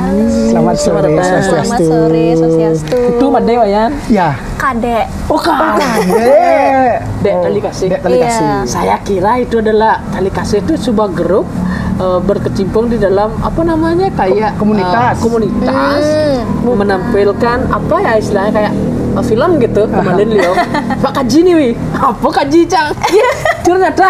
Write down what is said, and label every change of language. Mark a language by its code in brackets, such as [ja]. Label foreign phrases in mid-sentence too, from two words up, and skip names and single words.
[id] Selamat sore, Selamat sore, Swastiastu. Itu Made Wayan? Ya. Kadek. Oh, Dek. Dek Tali Kasih. Dek Tali Iya. kasih. Saya kira itu adalah Tali Kasih itu sebuah grup berkecimpung di dalam apa namanya kayak Komunitas. komunitas menampilkan apa ya istilahnya kayak film gitu kemarin Leo Pak Kaji nih wi apa Kaji Cang ternyata